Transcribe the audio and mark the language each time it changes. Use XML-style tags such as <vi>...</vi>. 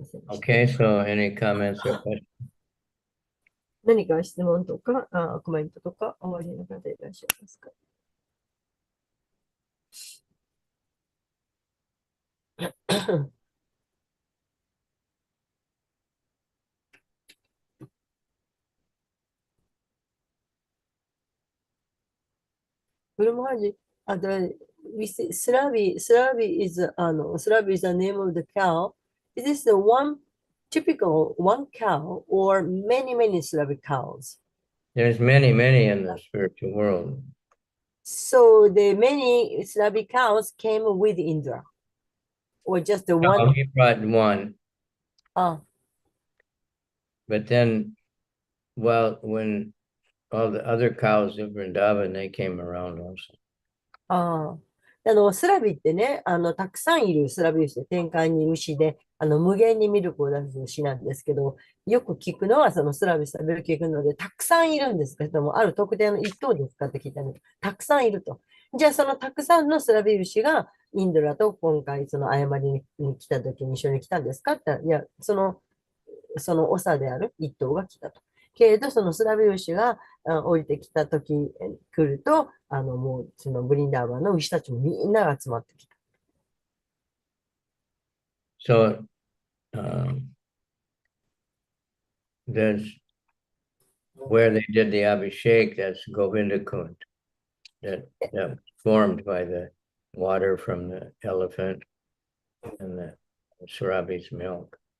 <en>Okay, so any comments or questions?</en> <ja>何か質問とかコメントとかおありの方いらっしゃいますか？</ja> <en>Guru Maharaj, we see Slavi is the name of the cow. Is this the one typical one cow or many Slavic cows? There's many in the spiritual world. So the many Slavic cows came with Indra, or just the one? No, he brought one. Ah, But then, well, when all the other cows of Vrindavan, they came around also.</en> <ja>スラビってね、たくさんいるスラビ牛で、天界にいる牛で、無限にミルクを出す牛なんですけど、よく聞くのは、そのスラビス食べる聞くので、たくさんいるんですけれども、ある特定の一頭ですかって聞いたので、たくさんいると。じゃあ、そのたくさんのスラビ牛が、インドラと今回、その謝りに来た時に一緒に来たんですかって言ったら、いや、その長である一頭が来たと。けれど、そのスラビ牛が降りてきたとき、来ると、もう、そのブリンダーバンの牛たちもみんなが集まってきた。</ja> <en>So, there's where they did the Abhishek, that's Govinda Kund, that formed by the water from the elephant and the Sarabi's milk.</en>